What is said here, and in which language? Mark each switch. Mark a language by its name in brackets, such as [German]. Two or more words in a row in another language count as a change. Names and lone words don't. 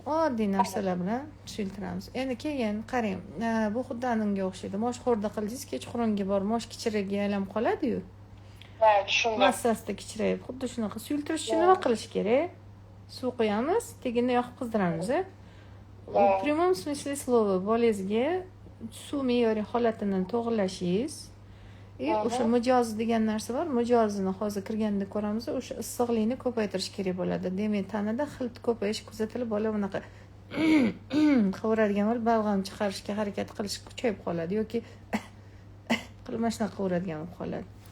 [Uzbek] oddiy narsalar bilan tushuntiramiz. Endi keyin qarang, bu xuddi anunga o'xshaydi. Mosh xo'rda qildingiz, kechqurunga borib mosh kichiriga aylanib qoladi-yu. Ha, tushundim. Massasida kichrayib, xuddi shunaqa suyultirish uchun nima qilish kerak? Suv quyamiz, teginda yoqib qizdiramiz. U [Russian] prямом смысле слова [Uzbek] bolangizga suv me'yoriy holatini to'g'irlashingiz o'sha mijoz degan narsa bor. Mijozini hozir kirganda ko'ramiz, o'sha issiqlikni ko'paytirish kerak bo'ladi. Demak, tanada hilt ko'payish kuzatilib, bola bunaqa qovuradigan bo'lib, balg'am chiqarishga harakat qilish kuchayib qoladi yoki qilma shunaqa qovuradigan bo'lib qoladi.